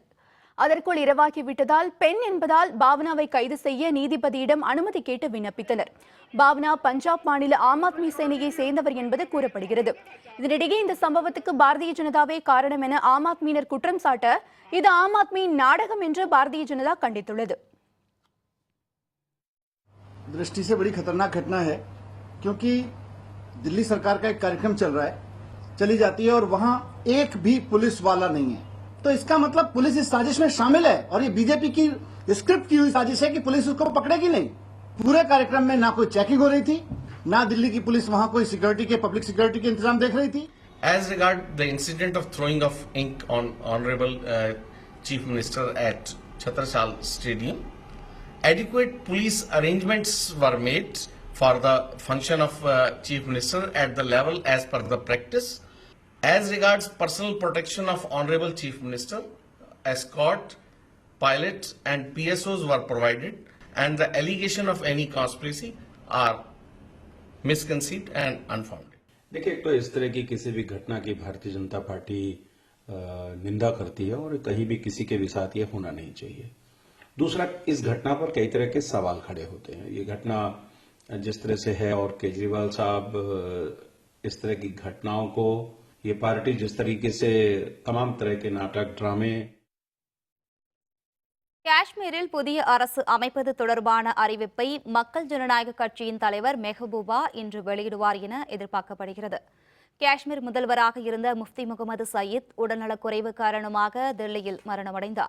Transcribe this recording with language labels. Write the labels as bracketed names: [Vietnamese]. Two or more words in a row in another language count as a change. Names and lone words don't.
[Tamil] அதற்குள் இரவாகிவிட்டதால் பெண் என்பதால் பாவ்னாவை கைது செய்ய நீதிபதியிடம் அனுமதி கேட்டு விண்ணப்பித்தனர். பாவ்னா பஞ்சாப் மாநில ஆம் ஆத்மி சேனையை சேர்ந்தவர் என்பது கூறப்படுகிறது. இதனிடையே இந்த சம்பவத்துக்கு பாரதிய ஜனதாவே காரணம் என ஆம் ஆத்மியினர் குற்றம் சாட்ட இது ஆம் ஆத்மியின் நாடகம் என்று பாரதிய ஜனதா கண்டித்துள்ளது. [Hindi] दृष्टि से बड़ी खतरनाक घटना है, क्योंकि दिल्ली सरकार का एक कार्यक्रम चल रहा है, चली जाती है और वहां एक भी पुलिस वाला नहीं है, तो इसका मतलब पुलिस इस साजिश में शामिल है और ये बीजेपी की स्क्रिप्ट की हुई साजिश है कि पुलिस उसको पकड़ेगी नहीं। पूरे कार्यक्रम में ना कोई चेकिंग हो रही थी, ना दिल्ली की पुलिस वहां कोई सिक्योरिटी के पब्लिक सिक्योरिटी के इंतजाम देख रही थी। [English] As regard the incident of throwing of ink on Honorable Chief Minister at Chhatrasal Stadium, adequate police arrangements were made for the function of Chief Minister at the level as per the practice. As regards personal protection of Honorable Chief Minister, escort, pilot and PSOs were provided, and the allegation of any conspiracy are misconceived and unfounded. [Hindi] देखिए, एक तो इस तरह की किसी भी घटना की भारतीय जनता पार्टी निंदा करती है और कहीं भी किसी के भी साथ ये होना नहीं चाहिए। दूसरा, इस घटना पर कई तरह के सवाल खड़े होते हैं। ये घटना जिस तरह से है और केजरीवाल साहब इस तरह की घटनाओं को, ये पार्टी जिस तरीके से तमाम तरह के नाटक ड्रामे [Tamil] காஷ்மீரில் புதிய அரசு அமைப்பது தொடர்பான அறிவிப்பை மக்கள் ஜனநாயக கட்சியின் தலைவர் மெஹபூபா இன்று வெளியிடுவார் என எதிர்பார்க்கப்படுகிறது. காஷ்மீர் முதல்வராக இருந்த முஃப்தி முகமது சயீத் உடல்நலக்குறைவு காரணமாக தில்லியில் மரணமடைந்தார்.